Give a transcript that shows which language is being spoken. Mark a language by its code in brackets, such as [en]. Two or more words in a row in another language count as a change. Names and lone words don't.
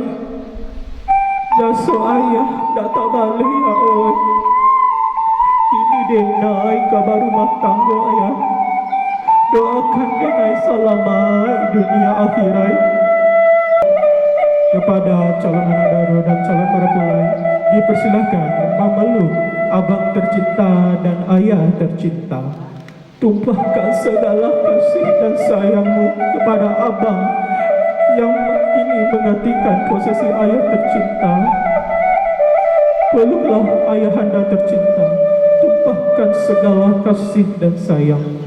[min] Jasu ayah tak balik ya oi. Ini denai kabar rumah tangga ayah. Doakan denai salamai dunia akhirat. [id] Kepada calon anak daro dan calon marapulai dipersilahkan memeluk abang tercinta dan ayah tercinta. Tumpahkan segala kasih dan sayangmu kepada abang yang kini menggantikan posisi ayah tercinta. Peluklah ayahanda tercinta, tumpahkan segala kasih dan sayang.